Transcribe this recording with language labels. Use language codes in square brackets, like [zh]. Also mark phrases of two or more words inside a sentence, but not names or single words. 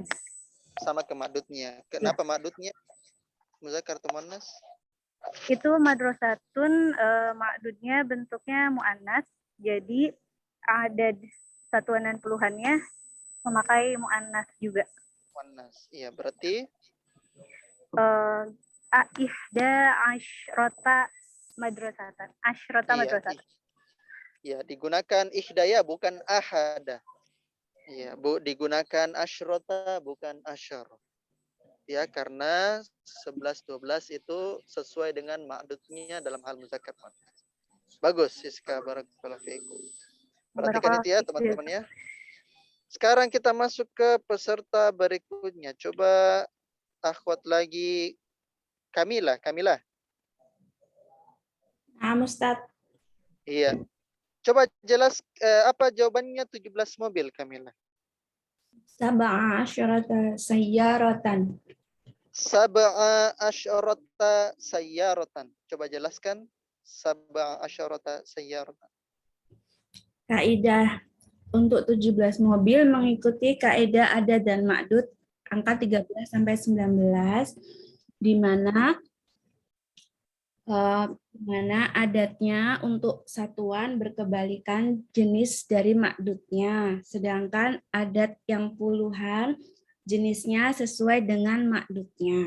[id] Sama ke ma'dudnya. Kenapa ma'dudnya? Muzakkar atau muannas? Itu madrasatun, ma'dudnya bentuknya mu'annas. Jadi ada satuan dan puluhannya memakai mu'annas juga. Mu'annas. Iya, berarti [ar] إحدى عشرة مدرسةً. عشرة مدرسةً. [id] Iya, digunakan ihdaya bukan ahada. Iya, digunakan asyrota bukan asyar. Ya, karena 11 12 itu sesuai dengan ma'dudnya dalam hal muzakkar. Bagus, Siska, [ar] بارك الله فيكم. [id] Perhatikan itu ya, teman-teman ya. Sekarang kita masuk ke peserta berikutnya. Coba akhwat lagi Kamila. Ustaz. Iya. Coba jelas apa jawabannya 17 mobil, Kamila. [ar] سبعَ عشرةَ سيارةً. سبعَ عشرةَ سيارةً. [id] Coba jelaskan. [ar] سبعَ عشرةَ سيارةً. [id] Kaidah untuk 17 mobil mengikuti kaidah adad dan ma'dud angka 13 sampai 19 di mana adatnya untuk satuan berkebalikan jenis dari ma'dudnya, sedangkan adat yang puluhan jenisnya sesuai dengan ma'dudnya.